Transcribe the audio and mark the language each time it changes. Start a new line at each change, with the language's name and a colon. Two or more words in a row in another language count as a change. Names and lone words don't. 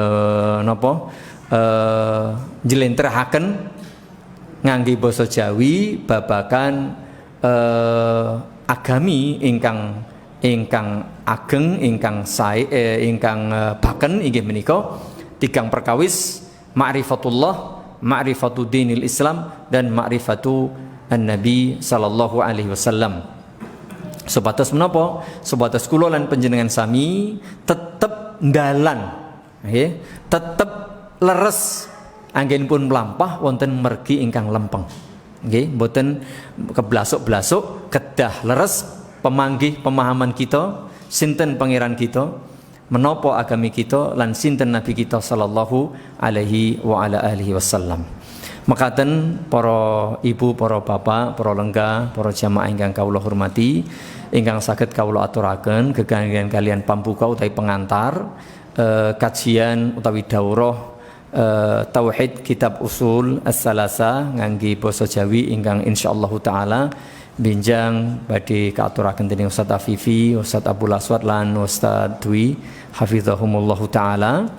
Javanese: njlentrehaken ngangge basa Jawi babagan agami ingkang ageng, ingkang sae, ingkang baken inggih menika tigang perkawis ma'rifatullah,
Arabic: معرفة دين الإسلام, dan معرفة النبي صلى الله عليه وسلم.
Javanese: Sebatas menapa? Sebatas kula lan panjenengan sami tetep ndalan nggih, tetep leres anggenipun mlampah wonten mergi ingkang lempeng. Nggih, mboten keblasuk-blasuk, kedah leres pemanggih pemahaman kita sinten pangeran kita, menapa agami kita, lan sinten nabi kita
Arabic: صلى الله عليه وعلى آله وسلم.
Javanese: Mekaten para ibu, para bapak, para lenggah, para jamaah ingkang kawula hormati, ingkang saged kawula aturaken gegayuhan kalian pambuka utawi pengantar kajian utawi daurah tauhid kitab usul as-salasa ngangge basa Jawi ingkang
Arabic: إن شاء الله تعالى
Javanese: binjang badhe kaaturaken dening Ustaz Afifi, Ustaz Abdul Aswad lan Ustaz Dwi
Arabic: حفظهم الله تعالى.